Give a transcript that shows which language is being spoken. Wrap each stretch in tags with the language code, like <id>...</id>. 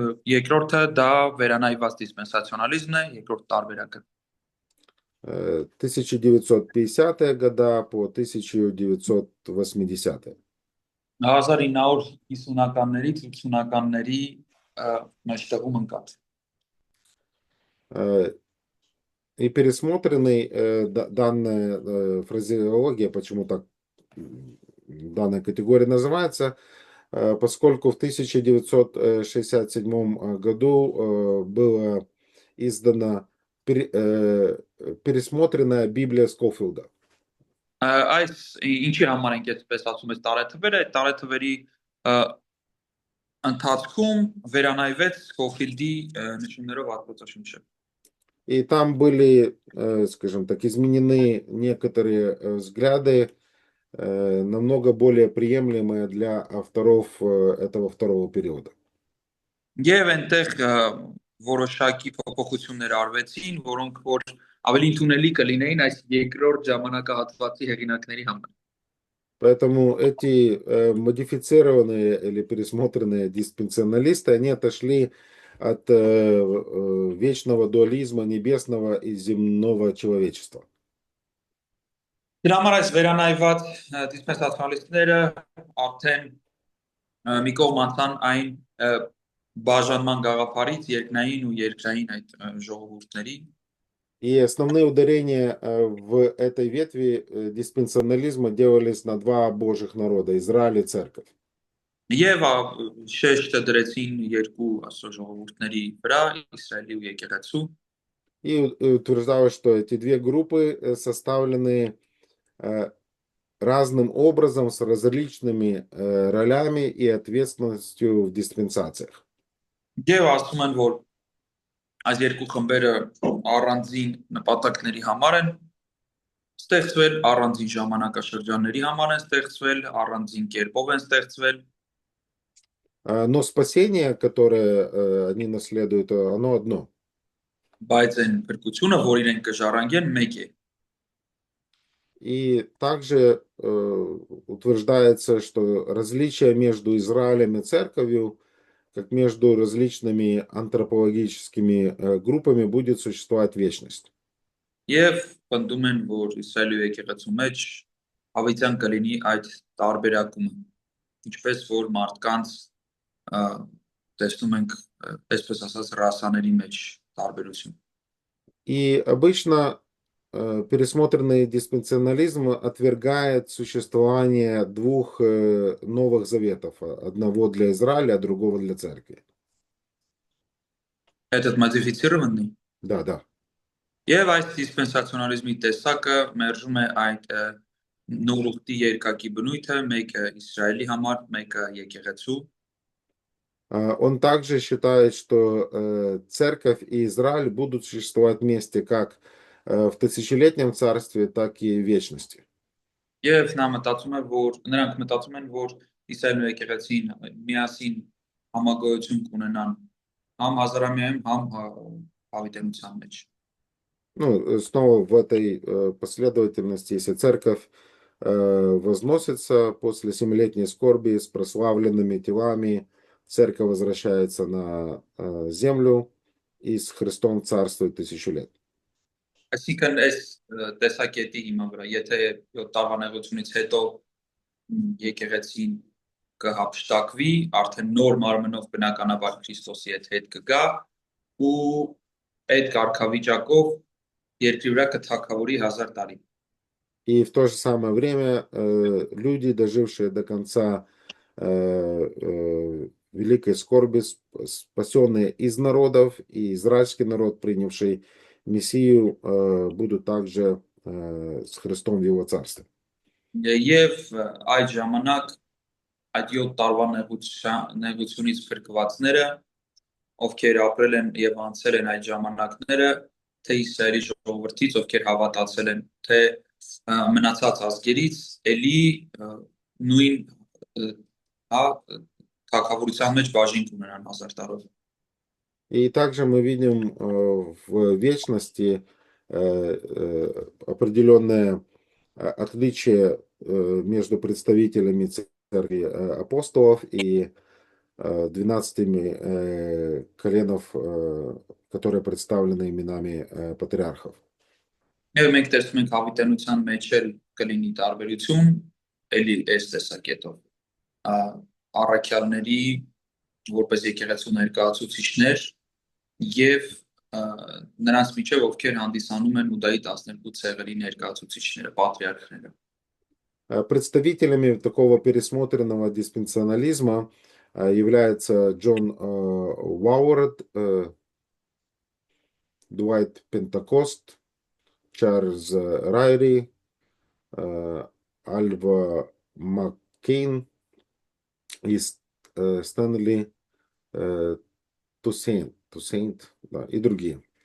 <hy>Երկրորդը դա վերանայված դիսպենսացիոնալիզմն է, երկրորդ տարբերակը։</hy> <ru>1950-е года по 1980-е.</ru> <hy>1950-ականներից 80-ականների մեջտեղում ընկած։</hy> <ru>И пересмотренный данная фразеология, почему так данная категория называется, поскольку в 1967 году была издана пересмотренная Библия Скофилда.</ru> <hy>Այս ինչի համար ենք այդպես ասում ես տարեթվերը, այդ տարեթվերի ընթացքում վերանայվեց Սկոֆիլդի նշումներով Աստվածաշունչը։</hy> <ru>И там были, скажем так, изменены некоторые взгляды, намного более приемлемые для авторов этого второго периода.</ru> <hy>Եվ այնտեղ որոշակի փոփոխություններ արվեցին, որոնք որ ավելի ընդունելի կլինեին այս երկրորդ ժամանակահատվածի հեղինակների համար։</hy> <ru>Поэтому эти модифицированные или пересмотренные диспенсионалисты, они отошли от вечного дуализма небесного и земного человечества.</ru> <hy>Դրա համար այս վերանայված դիսպենսացիոնալիստները արդեն մի կողմ անցան այն բաժանման գաղափարից երկնային ու երկրային այդ ժողովուրդների։</hy> <ru>И основные ударения в этой ветви диспенсионализма делались на два божьих народа – Израиль и Церковь.</ru> <hy>Եվ շեշտը դրեցին երկու աստծո ժողովուրդների վրա, Իսրայելի ու եկեղեցու։</hy> <ru>И утверждалось, что эти две группы составлены разным образом, с различными ролями и ответственностью в диспенсациях.</ru> <hy>Եվ ասում են, որ այս երկու խմբերը առանձին նպատակների համար են ստեղծվել, առանձին ժամանակաշրջանների համար են ստեղծվել, առանձին կերպով են ստեղծվել։</hy> <ru>Но спасение, которое они наследуют, оно одно.</ru> <hy>Բայց այն փրկությունը, որ իրենք կժառանգեն, մեկ է։</hy> <ru>И также утверждается, что различие между Израилем и Церковью, как между различными антропологическими группами, будет существовать вечность.</ru> <hy>Եվ պնդում են, որ Իսրայելի ու եկեղեցու մեջ հավիտյան կլինի այդ տարբերակումը, ինչպես որ մարդկանց տեսնում ենք, այսպես ասած, ռասաների մեջ տարբերություն։</hy> <ru>И обычно пересмотренный диспенсионализм отвергает существование двух новых заветов. Одного для Израиля, а другого для Церкви. Этот модифицированный? Да, да.</ru> <hy>Եվ այս դիսպենսացիոնալիզմի տեսակը մերժում է այդ նորուղտի երկակի բնույթը, մեկը Իսրայելի համար, մեկը եկեղեցու։</hy> <ru>Он также считает, что церковь и Израиль будут существовать вместе как в тысячелетнем царстве, так и в вечности.</ru> <hy>Եվ նա մտածում է, որ նրանք մտածում են, որ Իսրայելն ու եկեղեցին միասին համագոյություն կունենան համ հազարամյակում, համ հավիտենության մեջ։</hy> <ru>Ну, снова в этой последовательности, если церковь возносится после семилетней скорби с прославленными телами, церковь возвращается на землю и с Христом царствует 1000 лет.</ru> <hy>Այսինքն այս տեսակետի հիման վրա, եթե 7 տարվա նեղությունից հետո եկեղեցին կհափշտակվի, արդեն նոր մարմնով բնականաբար Քրիստոսի հետ կգա ու այդ կարգավիճակով երկրի վրա կթագավորի 1000 տարի։</hy> <ru>И в то же самое время люди, дожившие до конца великой скорби, спасенные из народов, и израильский народ, принявший Мессию, будут также с Христом в Его царстве.</ru> <hy>Եվ այդ ժամանակ այդ 7 տարվա նեղությունից փրկվածները, ովքեր ապրել են եւ անցել են այդ ժամանակները, թե Իսրայելի ժողովրդից, ովքեր հավատացել են, թե մնացած ազգերից, էլի նույն թագավորության մեջ բաժին կունենան 1000 տարով։</hy> <ru>И также мы видим в вечности определенное отличие между представителями церкви апостолов и 12 коленов, которые представлены именами патриархов.</ru> <hy>Եվ մենք տեսնում ենք հավիտենության մեջ էլ կլինի տարբերություն, էլի այս տեսակետով առաքյալների որպես եկեղեցու ներկայացուցիչներ եւ նրանց միջև ովքեր հանդիսանում են Ուդայի 12 ցեղերի ներկայացուցիչները, պատրիարքները։</hy> <ru>Представителями такого пересмотренного диспенсионализма являются Джон Уауэрд, Дуайт Пентакост, Чарльз Райри, Альва Маккейн и Стэнли Тусейнт, да, и другие.</ru>